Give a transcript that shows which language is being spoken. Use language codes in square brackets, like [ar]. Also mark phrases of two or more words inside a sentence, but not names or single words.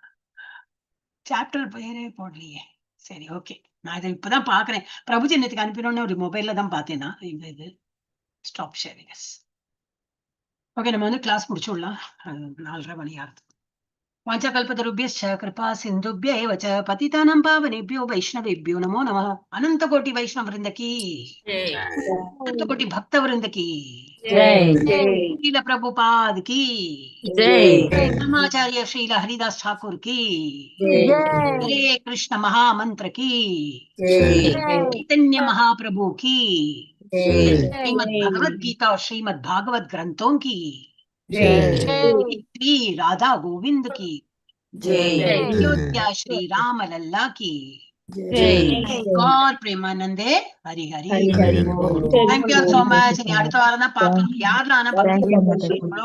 [ta] சாப்டர் பேரே போடலையே. சரி, ஓகே. நான் இதை இப்பதான் பாக்குறேன். பிரபுஜி நேத்துக்கு அனுப்பினோன்னு ஒரு மொபைல்ல தான் பார்த்தேன்னா இது [en] stop sharing. [ta] ஓகே, நம்ம வந்து கிளாஸ் முடிச்சுடலாம். 4:30 மணி ஆகுது. [sa] வாஞ்சாகல்பதருभ्यश्च कृपा सिन्धुभ्य एव च पतितानां पावनेभ्यो वैष्णवेभ्यो नमो नमः. [hi] अनंत कोटि वैष्णव वृंद की जय, अनंत कोटि भक्त वृंद की जय, श्रील प्रभुपाद की जय, ब्रह्माचार्य श्रील हरिदास ठाकुर की जय, हरे कृष्ण महामंत्र की जय, चैतन्य महाप्रभु की जय, श्रीमद् भगवद गीता और श्रीमद् भागवत ग्रंथों की श्री राधा गोविंद की जय, अयोध्या श्री राम लल्ला की जय, गौर प्रेमानंदे हरि हरि. [en] thank you so much. [ta] அடுத்த வாரம் தான் பார்க்கலாம். யாரெல்லாம்